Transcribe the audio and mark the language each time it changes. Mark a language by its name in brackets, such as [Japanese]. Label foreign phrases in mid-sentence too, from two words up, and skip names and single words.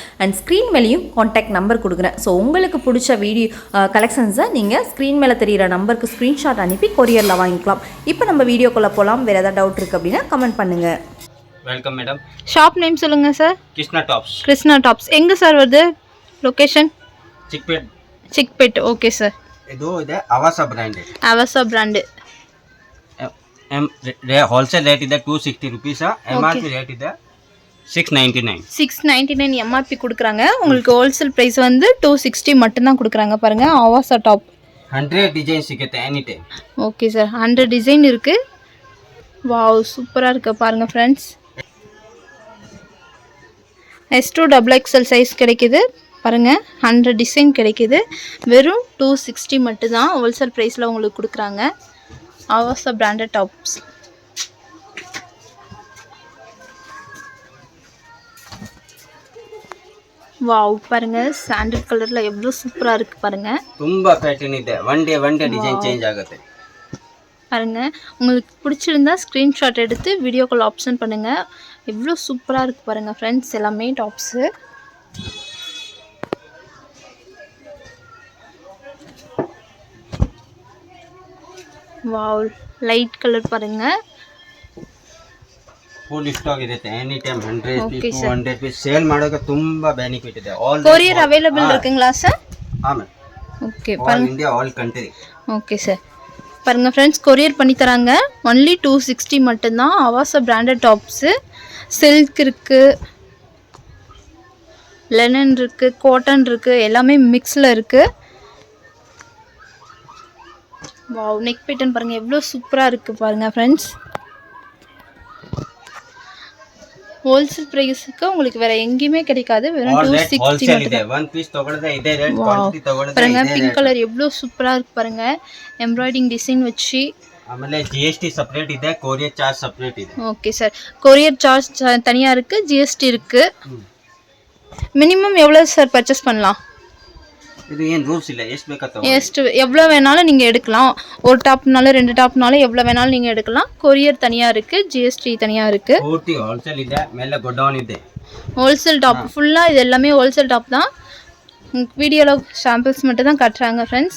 [English] and screen [Tamil] மேலேயும் [English] contact number [Tamil] கொடுக்குறேன். ஸோ உங்களுக்கு பிடிச்ச வீடியோ கலெக்ஷன்ஸை நீங்கள் ஸ்க்ரீன் மேலே தெரிகிற நம்பருக்கு ஸ்க்ரீன்ஷாட் அனுப்பி கொரியரில் வாங்கிக்கலாம். இப்போ நம்ம வீடியோக்குள்ளே போகலாம். வேறு ஏதாவது டவுட் இருக்குது அப்படின்னா கமெண்ட் பண்ணுங்கள். [English] Welcome madam. shop name [Tamil] சொல்லுங்கள் சார். கிருஷ்ணா டாப்ஸ். கிருஷ்ணா டாப்ஸ் எங்கே சார் வருது? லொக்கேஷன் ಚಿಕ್ಪೇಟ್. [English] okay sir. [Kannada] ಇದು ಇದೆ ಅವಾಸಾ ಬ್ರ್ಯಾಂಡ್. ಅವಾಸಾ ಬ್ರ್ಯಾಂಡ್. [English] wholesale rate [Kannada] ಇದೆ 260 rupees. MRP ರೇಟ್ ಇದೆ 699. [Tamil] 699 MRP கொடுக்குறாங்க. உங்களுக்கு [English] wholesale price [Tamil] வந்து 260 மட்டும்தான் கொடுக்குறாங்க. பாருங்க அவாசா டாப் [Kannada] 100 டிசைன் ಸಿಗುತ್ತೆ [English] any time. okay sir, [Tamil] 100 டிசைன் இருக்கு. வாவ், சூப்பரா இருக்கு பாருங்க ஃப்ரெண்ட்ஸ். S2 XXL சைஸ் கிடைக்குது பாருங்க. 100 டிசைன் கிடைக்குது. வெறும் 260 மட்டும்தான் ஹோல்சேல் ப்ரைஸில் உங்களுக்கு கொடுக்குறாங்க. [English] Avasa branded tops. [Tamil] ವಾವ್, பாருங்க சாண்டல் கலர்ல எவ்வளவு சூப்பரா இருக்கு பாருங்க. [Kannada] ತುಂಬಾ ಪ್ಯಾಟರ್ನ್ ಇದೆ. [English] one day design change [Kannada] ಆಗುತ್ತೆ [Tamil] பாருங்க. உங்களுக்கு பிடிச்சிருந்தா ஸ்கிரீன்ஷாட் எடுத்து [English] video call option [Tamil] பண்ணுங்க. எவ்வளவு சூப்பரா இருக்கு பாருங்க ஃப்ரெண்ட்ஸ். எல்லாமே டாப்ஸ். ವಾವ್, [English] light colour [Tamil] பாருங்க. [English] full stock [Kannada] ಇರುತ್ತೆ [English] any time. [Kannada] 100 ಪೀಸ್ 200 ಪೀಸ್ ಸೇಲ್ ಮಾಡೋಕೆ ತುಂಬಾ ಬೆನಿಫಿಟ್ ಇದೆ. ಆಲ್ [English] courier available [Tamil] இருக்குங்களா சார்? ஆமா. ஓகே, [English] All India, all country. Okay sir. [Tamil] பாருங்க ஃப்ரெண்ட்ஸ், கொரியர் பண்ணி தராங்க. ஒன்லி 260 மட்டும்தான். அவாசா [English] branded tops. [Tamil] சில்க் இருக்கு, லெனன் இருக்கு, காட்டன் இருக்கு, எல்லாமே மிக்ஸில் இருக்கு. வாவ், [English] neck pattern [Tamil] பாருங்க எவ்வளோ சூப்பராக இருக்கு பாருங்க ஃப்ரெண்ட்ஸ். ஹோல்சேல் பிரைஸ்க்கு உங்களுக்கு வேற எங்கேயுமே கிடைக்காது. வெறும் 260 மட்டும். [English] one piece [Kannada] ತಗೊಳ್ಳದೆ ಇದೆ ರೇಟ್, ಕ್ವಾಂಟಿಟಿ ತಗೊಳ್ಳದೆ [Tamil] பாருங்க. [English] pink colour [Tamil] எவ்வளவு சூப்பரா இருக்கு பாருங்க. [English] embroidering design [Tamil] வச்சு. [Kannada] ಆಮೇಲೆ [English] GST separate [Kannada] ಇದೆ, [English] courier charge separate [Kannada] ಇದೆ. [English] okay sir. courier charge [Tamil] தனியா இருக்கு, GST இருக்கு. மினிமம் எவ்வளவு சார் பர்ச்சேஸ் பண்ணலாம்? இது ஏன் ரூல்ஸ் இல்ல, [Kannada] ಎಷ್ಟು ಬೇಕಾ [Tamil] எவ்வளவு வேணாலும் நீங்க எடுக்கலாம். ஒரு டாப்னால 2 டாப்னால எவ்வளவு வேணாலும் நீங்க எடுக்கலாம். கொரியர் தனியா இருக்கு, GST தனியா இருக்கு. [Kannada] ಪೂರ್ತಿ ಹೋಲ್ಸೇಲ್ ಇದೆ, ಮೇಲೆ ಗೋಡೌನ್ ಇದೆ. [English] wholesale top [Tamil] ஃபுல்லா இது எல்லாமே [English] wholesale top [Tamil] தான். வீடியோல சாம்பிள்ஸ் மட்டும் தான் காட்டுறாங்க ஃப்ரெண்ட்ஸ்.